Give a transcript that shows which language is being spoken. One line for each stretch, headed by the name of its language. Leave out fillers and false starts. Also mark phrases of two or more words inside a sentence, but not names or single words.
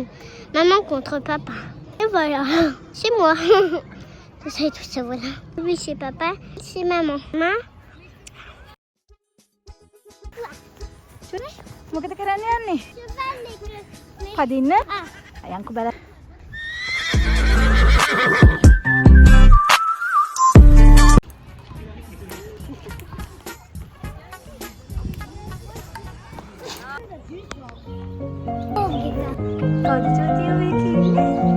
French: Maman contre papa. Et voilà, c'est moi. Tout ça et tout ça, voilà. Oui, c'est papa, c'est maman. Maman.
Sinhala: මොකද කරන්න යන්නේ?
French: Je vais aller.
Sinhala: පදින්න? Ah. අයන්කෝ බලන්න. කවුද චුතිය ඔය කිව්වේ?